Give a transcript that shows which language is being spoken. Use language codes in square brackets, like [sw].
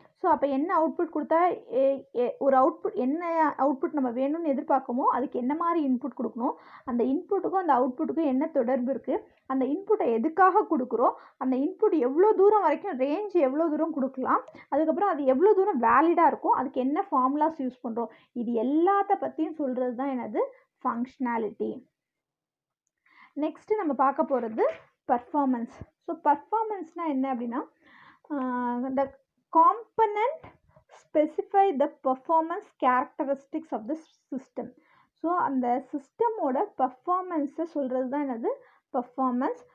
[ta] So அப்போ என்ன output கொடுத்தா ஒரு என்ன அவுட்புட் நம்ம வேணும்னு எதிர்பார்க்கமோ அதுக்கு என்ன மாதிரி இன்புட் கொடுக்கணும், அந்த இன்புட்டுக்கும் அந்த அவுட்புட்டுக்கும் என்ன தொடர்பு இருக்குது, அந்த இன்புட்டை எதுக்காக கொடுக்குறோம், அந்த இன்புட் எவ்வளோ தூரம் வரைக்கும் ரேஞ்ச் எவ்வளோ தூரம் கொடுக்கலாம், அதுக்கப்புறம் அது எவ்வளோ தூரம் வேலிடாக இருக்கும், அதுக்கு என்ன ஃபார்முலாஸ் யூஸ் பண்ணுறோம், இது எல்லாத்த பற்றியும் சொல்கிறது தான் என்னது ஃபங்க்ஷனாலிட்டி. நெக்ஸ்ட்டு நம்ம பார்க்க போகிறது பர்ஃபார்மன்ஸ். ஸோ பர்ஃபார்மன்ஸ்னால் என்ன அப்படின்னா, [en] the component specify the performance characteristics of the system. [ta] So அந்த சிஸ்டமோட பர்ஃபார்மன்ஸை சொல்கிறது தான் என்னது பர்ஃபார்மன்ஸ்.